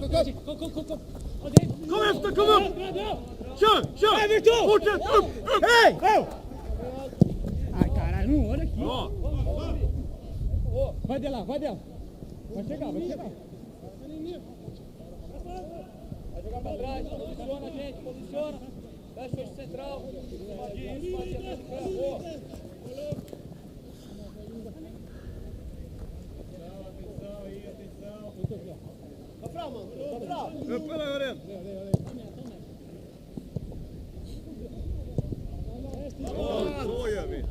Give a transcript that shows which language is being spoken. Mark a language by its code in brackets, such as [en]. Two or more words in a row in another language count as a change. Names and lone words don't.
[sv] Kom efter, kom upp! Kör! Fortsätt! Upp! Hej! [pt] Ai, caralho, não olha aqui. [sv] Bra! [pt] Vai dela. Vai chegar. Vai jogar pra trás, posiciona, gente, posiciona. Fecha o eixo central. Boa. [sv] Upp eller över den! Ja, så gör vi.